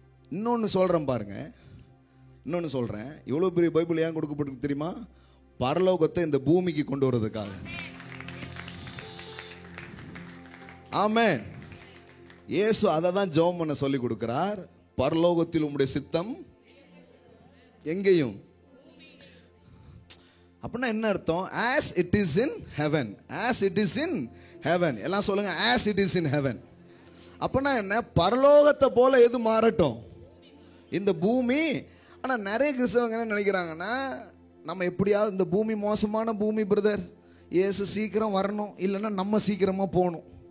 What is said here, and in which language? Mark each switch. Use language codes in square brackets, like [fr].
[ta] இன்னொன்று சொல்கிறேன் பாருங்க, இன்னொன்று சொல்கிறேன். இவ்வளோ பெரிய பைபிள் ஏன் கொடுக்கப்பட்டிருக்கு தெரியுமா? பரலோகத்தை இந்த பூமிக்கு கொண்டு வர்றதுக்காக. ஆமென். இயேசு அதை தான் ஜெபம் பண்ண சொல்லி கொடுக்கிறார். பரலோகத்தில் உம்முடைய சித்தம் எங்கேயும். அப்படின்னா என்ன அர்த்தம்? [en] as it is in heaven, as it is in heaven. [ta] எல்லாம் சொல்லுங்க, [en] as it is in heaven. [ta] அப்படின்னா என்ன? பரலோகத்தை போல எது மாறட்டும், இந்த பூமி. ஆனால் நிறைய கிறிஸ்தவங்க என்ன நினைக்கிறாங்கன்னா, நம்ம எப்படியாவது, இந்த பூமி மோசமான பூமி பிரதர், இயேசு சீக்கிரம் வரணும், இல்லைன்னா நம்ம சீக்கிரமாக போகணும்.